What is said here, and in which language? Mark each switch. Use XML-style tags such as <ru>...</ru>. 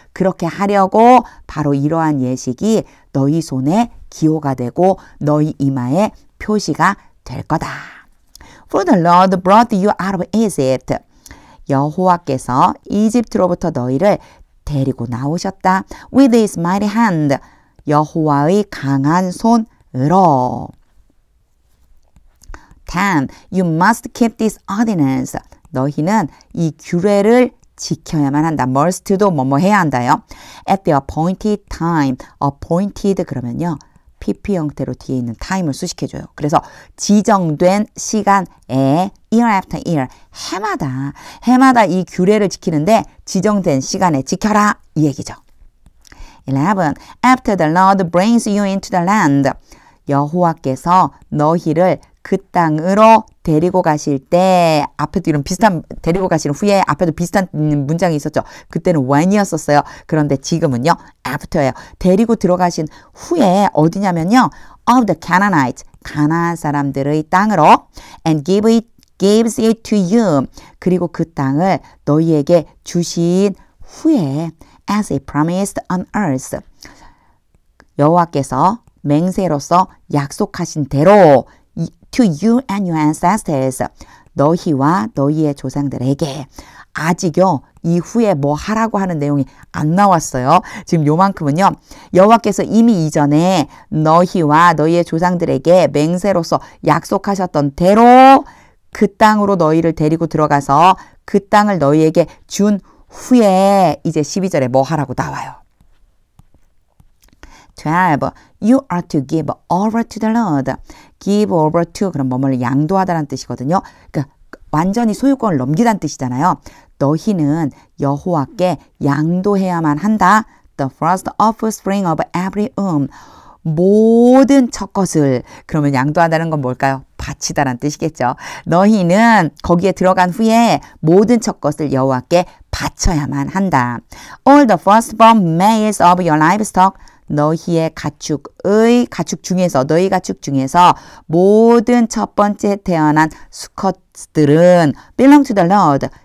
<ko>그렇게 하려고 바로 이러한 예식이 너희 손에 기호가 되고 너희 이마에 표시가 될 거다.</ko> <en>For the Lord brought you out of Egypt.</en> <ko>여호와께서 이집트로부터 너희를 데리고 나오셨다.</ko> <en>With his mighty hand.</en> <ko>여호와의 강한 손으로. 10.</ko> <en>You must keep this ordinance.</en> <ko>너희는 이 규례를 지켜야만 한다. must도 뭐뭐 해야 한다요.</ko> <en>At the appointed time. appointed</en> <ko>그러면요. PP 형태로 뒤에 있는 time을 수식해줘요. 그래서 지정된 시간에</ko> <en>year after year.</en> <ko>해마다 이 규례를 지키는데 지정된 시간에 지켜라. 이 얘기죠. 11.</ko> <en>After the Lord brings you into the land.</en> <ko>여호와께서 너희를 그 땅으로 데리고 가실 때 앞에도 이런 비슷한 데리고 가시는 후에 앞에도 비슷한 문장이 있었죠. 그때는 when이었었어요. 그런데 지금은요. after예요. 데리고 들어가신 후에 어디냐면요.</ko> <en>of the Canaanites.</en> <ko>가나안 사람들의 땅으로</ko> <en>and gives it to you.</en> <ko>그리고 그 땅을 너희에게 주신 후에</ko> <en>as he promised on earth.</en> <ko>여호와께서 맹세로서 약속하신 대로</ko> <en>to you and your ancestors.</en> <ko>너희와 너희의 조상들에게. 아직요. 이후에 뭐 하라고 하는 내용이 안 나왔어요. 지금 요만큼은요. 여호와께서 이미 이전에 너희와 너희의 조상들에게 맹세로서 약속하셨던 대로 그 땅으로 너희를 데리고 들어가서 그 땅을 너희에게 준 후에 이제 12절에 뭐 하라고 나와요. 12.</ko> <en>You are to give over to the Lord.</en> <ko>give over to 그럼 뭐뭐를 양도하다라는 뜻이거든요. 그러니까 완전히 소유권을 넘기다는 뜻이잖아요. 너희는 여호와께 양도해야만 한다.</ko> <en>The first offspring of every womb.</en> <ko>모든 첫 것을. 그러면 양도하다는 건 뭘까요? 바치다라는 뜻이겠죠. 너희는 거기에 들어간 후에 모든 첫 것을 여호와께 바쳐야만 한다.</ko> <en>All the firstborn males of your livestock.</en> <ko>너희의 가축 중에서 너희 가축 중에서 모든 첫 번째 태어난 수컷들은</ko> <en>belong to the Lord.</en>